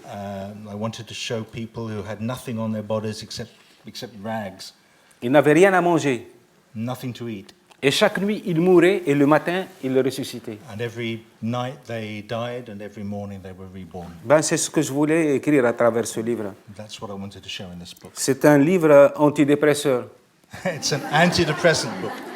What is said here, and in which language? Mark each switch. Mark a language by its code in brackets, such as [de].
[en] I wanted to show people who had nothing on their bodies except rags, [fr] Ils n'avaient rien à manger. [en] nothing to eat. [fr] Et chaque nuit, ils mouraient et le matin, ils le ressuscitaient. [en] And every night they died and every morning they were reborn. [fr] Ben, c'est ce que je voulais écrire à travers ce livre. [en] That's what I wanted to show in this book. [fr] C'est un livre antidépresseur. [en] It's an antidepressant book.